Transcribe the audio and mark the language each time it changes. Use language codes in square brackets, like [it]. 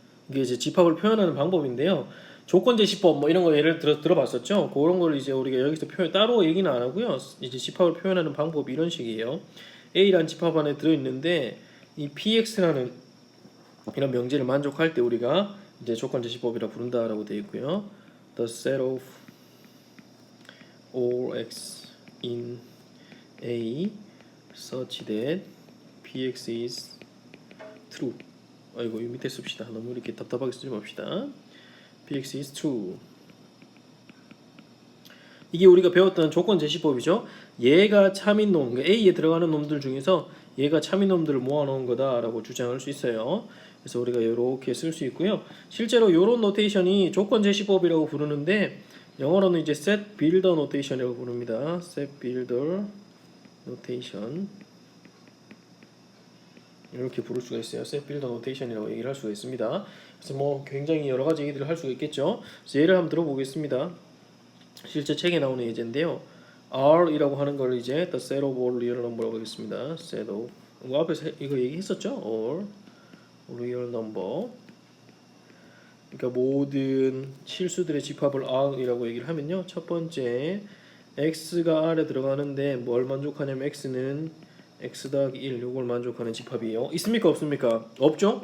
[ko] 이게 이제 집합을 표현하는 방법인데요. 조건제시법 뭐 이런 거 예를 들어봤었죠. 그런 걸 이제 우리가 여기서 따로 얘기는 안 하고요. 이제 집합을 표현하는 방법이 이런 식이에요. A라는 집합 안에 들어있는데 이 PX라는 이런 명제를 만족할 때 우리가 이제 조건제시법이라 부른다라고 되어 있고요. [en] The set of all x in A such that px is true. [ko] 아이고 이 밑에 씁시다. 너무 이렇게 답답하게 쓰지 맙시다. [en] px is true. [ko] 이게 우리가 배웠던 조건제시법이죠. 얘가 참인 놈, A에 들어가는 놈들 중에서 얘가 참인 놈들을 모아놓은 거다라고 주장할 수 있어요. 그래서 우리가 이렇게 쓸 수 있고요. 실제로 이런 노테이션이 조건제시법이라고 부르는데 영어로는 이제 [en] set builder notation [ko] 이라고 부릅니다. [en] set builder notation [ko] 이렇게 부를 수가 있어요. [en] set builder notation [ko] 이라고 얘기를 할 수가 있습니다. 그래서 뭐 굉장히 여러 가지 얘기들을 할 수가 있겠죠. 그래서 예를 한번 들어보겠습니다. 실제 책에 나오는 예제인데요. R이라고 하는 걸 이제 [en] the set of all real number [ko] 라고 하겠습니다. set of 앞에서 이거 얘기했었죠. [en] all real number. [ko] 그러니까 모든 실수들의 집합을 R이라고 얘기를 하면요. 첫 번째 x가 R에 들어가는데 뭘 만족하냐면 x는 x 더하기 1 요걸 만족하는 집합이에요. 있습니까 없습니까? 없죠.